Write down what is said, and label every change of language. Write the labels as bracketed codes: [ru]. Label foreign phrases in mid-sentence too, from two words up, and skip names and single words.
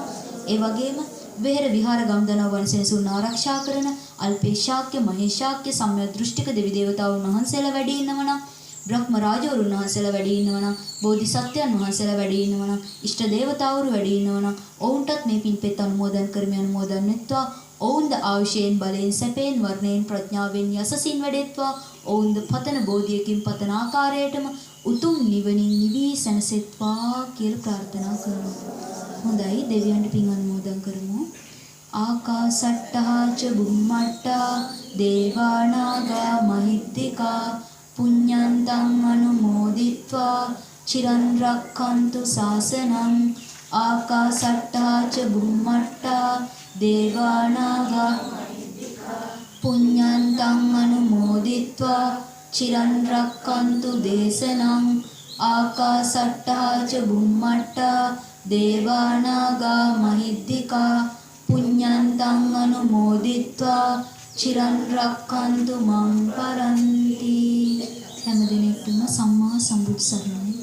[si] ඒ වගේම වෙහෙර විහාර ගම්දනව වනසෙනසුන් ආරක්ෂා කරන අල්පේශාක්‍ය මහේශාක්‍ය සම්‍යක් දෘෂ්ටික දෙවි දේවතාවුන් වහන්සේලා වැඩි ඉන්නවනම් බ්‍රහ්ම රාජවරුන් වහන්සේලා වැඩි ඉන්නවනම් බෝධිසත්වයන් වහන්සේලා වැඩි ඉන්නවනම් ඉෂ්ට දේවතාවුරු වැඩි ඉන්නවනම් ඔවුන්ටත් මේ පින්පෙත් අනුමෝදන් කරමි අනුමෝදන් වෙත්වා. ඔවුන්ද ආයුෂයෙන් බලයෙන් සැපයෙන් වර්ණයෙන් ප්‍රඥාවෙන් යසසින් වැඩෙත්වා. ඔවුන්ද පතන බෝධියකින් පතන ආකාරයටම උතුම් නිවනින් නිවී සැනසෙත්වා කියලා ප්‍රාර්ථනා කරනවා. හොඳයි දෙවියන්ට පින් අනුමෝදන් කරමු. [pi] ආකාසට්ටා ච බුම්මට්ටා දේවානාගා මහිද්దికා පුඤ්ඤන්තං අනුමෝදිත්වා චිරන් රක්ඛන්තු ශාසනං ආකාසට්ටා ච බුම්මට්ටා දේවානාගා පුඤ්ඤන්තං අනුමෝදිත්වා චිරන් රක්ඛන්තු දේශනං ආකාසට්ටා ච බුම්මට්ටා දේවානාගා මහිද්దికා පුඤ්ඤන්තං අනුමෝදිත්වා චිරන් රක්ඛන්තු මං පරන්ති. [si] හැම දිනෙකම සම්මා සම්බුදු සරණයි.